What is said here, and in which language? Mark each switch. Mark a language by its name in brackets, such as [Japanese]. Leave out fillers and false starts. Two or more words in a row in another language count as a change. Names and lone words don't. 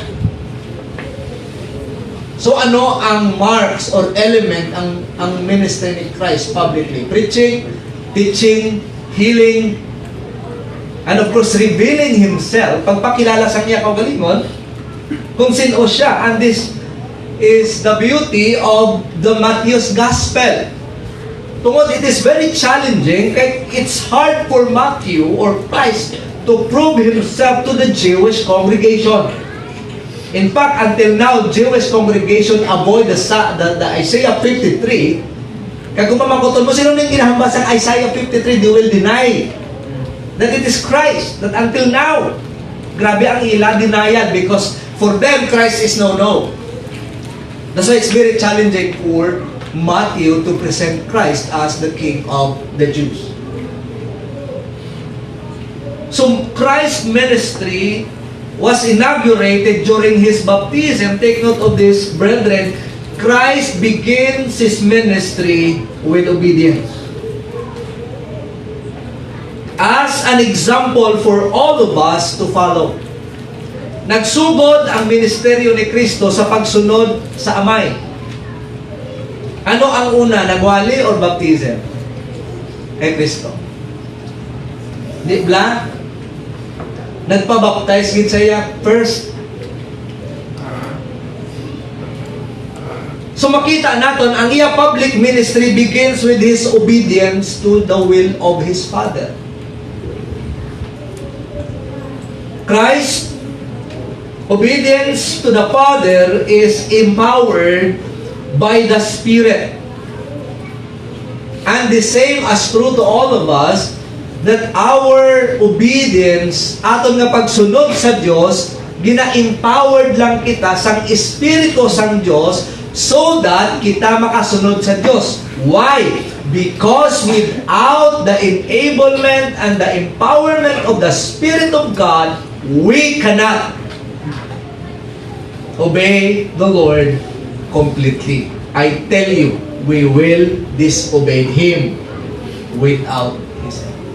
[Hiligaynon] So ano ang [English] marks or element [Hiligaynon] ang ministry ni Christ publicly? [English] Preaching, teaching, healing, and of course revealing himself. [Hiligaynon] Pagpakilala sa niya kaugalingon kung sino siya. [English] And this is the beauty of the Matthew's Gospel. Tungod, it is very challenging, kaya it's hard for Matthew or Christ to prove himself to the Jewish congregation. In fact, until now, Jewish congregation avoid the Isaiah 53. [Hiligaynon] Kag kung mamakoton mo, sino nang ginahambas ang Isaiah 53, [English] they will deny that it is Christ. That until now, [Hiligaynon] grabe ang ila [English] denial because for them, Christ is no. That's why it's very challenging for Matthew to present Christ as the King of the Jews. So, Christ's ministry was inaugurated during His baptism. Take note of this, brethren. Christ begins His ministry with obedience. As an example for all of us to follow. [Hiligaynon] Nagsugod ang ministeryo ni Kristo sa pagsunod sa Amay. Ano ang una, nagwali or baptism? Kay Kristo. Di ba? Nagpabaptize gid siya first. So makita naton ang iya [English] public ministry begins with His obedience to the will of His Father. Christ obedience to the Father is empowered by the Spirit. And the same as true to all of us, that our obedience, [Hiligaynon] aton nga pagsunod sa Dios, gina-empowered lang kita sang Espiritu sang Dios [English] so that [Hiligaynon] kita makasunod sa Dios. [English] Why? Because without the enablement and the empowerment of the Spirit of God, we cannot obey the Lord completely. I tell you, we will disobey Him without His help.